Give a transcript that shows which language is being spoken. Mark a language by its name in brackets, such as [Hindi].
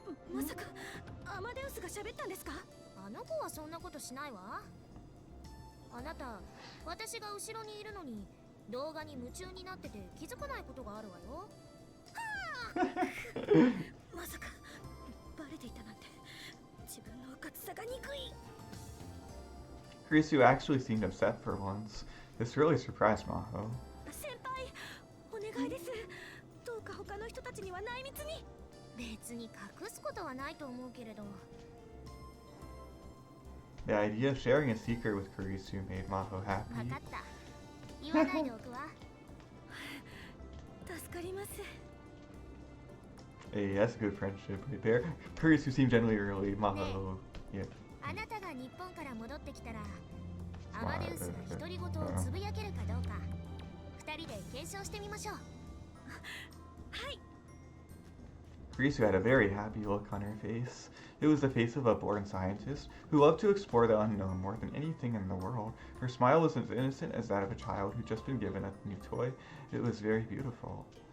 [Japanese] Amadeus が喋ったんですか？あの子はそんなことしないわ。あなた、私が後ろにいるのに動画に夢中になってて気づかないことがあるわよ。はあまさかバレていたなんて自分のうかつさが憎い。 [English] Kurisu actually seemed upset for once. This really surprised Maho. [Japanese] 先輩、お願いです。どうか他の人たちには内密に。別に隠すことはないと思うけれど。 [English] The idea of sharing a secret with Kurisu made Maho happy. [Japanese] 分かった。言わないでおくわ。助かります。 [English] Hey, that's a good friendship right there. Kurisu seemed genuinely early. Maho, yeah. [Japanese] あなたが日本から戻ってきたら、アマデウスが独り言をつぶやけるかどうか、二人で検証してみましょう。はい。 [English] Kurisu had a very happy look on her face. It was the face of a born scientist who loved to explore the unknown more than anything in the world. Her smile was as innocent as that of a child who'd just been given a new toy. It was very beautiful.